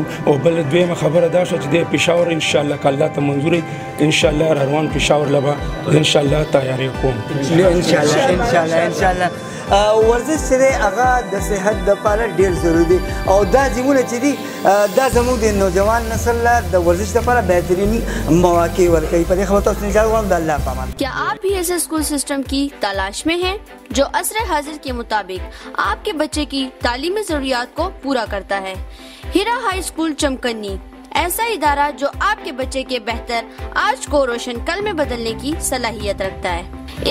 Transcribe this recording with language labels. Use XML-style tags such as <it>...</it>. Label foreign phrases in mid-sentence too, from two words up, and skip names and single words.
<ps>او بل دویمه خبره دا شوه چې دی پېښور انشاءالله که الله ته منظور انشاءالله را روان پېښور له به انشاءالله تیاری کوم انشاءالله. ورزش چې دی هغه د صحت دپاره ډېر ضروري دی، او دا جیمونه چې دي دا زموږ د نوجوان نسل له د ورزش دپاره بهترینی مواقع ورکوي. په دې خبره تاسو نه اجازه غواړم. د الله په امان.</ps> <ur>کیا آپ بھی ایسے</ur> <en>school system</en> <ur>کی تلاش میں ہیں جو عصر حاضر کے مطابق آپ کے بچے کی تعلیمی ضروریات کو پورا کرتا ہے? ہیرا ہائی اسکول چمکنی ایسا ادارہ جو آپ کے بچے کے بہتر آج کو روشن کل میں بدلنے کی صلاحیت رکھتا ہے.</ur>